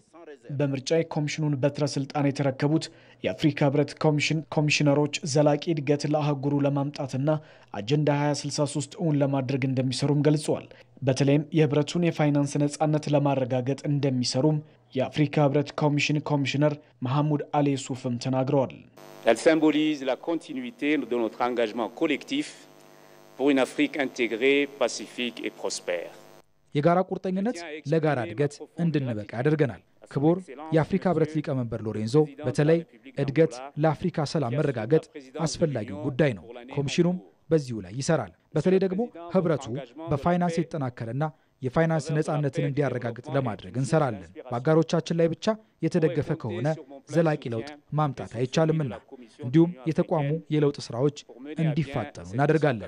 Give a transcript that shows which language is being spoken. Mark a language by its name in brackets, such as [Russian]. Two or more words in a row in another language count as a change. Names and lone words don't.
[Amharic] በምርጫ የኮሚሽኑን በትረ ስልጣን የተረከቡት የአፍሪካ ህብረት ኮሚሽን ኮሚሽነሮች ዘላቂ እድገት ለአህጉሩ ለማምጣትና አጀንዳ 2063 እውን ለማድረግ እንደሚሰሩም ገልጸዋል። በተለይም የህብረቱን የፋይናንስ ነጻነት ለማረጋገጥ እንደሚሰሩም የአፍሪካ ህብረት ኮሚሽን ኮሚሽነር መሐሙድ አሊ ሱፍም ተናግረዋል። [French] Elle symbolise la continuité de notre engagement collectif pour une Afrique intégrée, pacifique et prospère. [Amharic] የጋራ ቁርጠኝነት ለጋራ እድገት እንድንበቃ ያደርገናል። ክቡር የአፍሪካ ህብረት ሊቀመንበር ሎሬንዞ በተለይ እድገት ለአፍሪካ ሰላም መረጋገጥ አስፈላጊው ጉዳይ ነው። ኮሚሽኑም በዚሁ ላይ ይሰራል። በተለይ ደግሞ ህብረቱ በፋይናንስ የተጠናከረና የፋይናንስ ነጻነትን እንዲያረጋግጥ ለማድረግ እንሰራለን። በአጋሮቻችን ላይ ብቻ የተደገፈ ከሆነ ዘላቂ ለውጥ ማምጣት አይቻልምና እንዲሁም የተቋሙ የለውጥ ስራዎች እንዲፋጠኑ እናደርጋለን።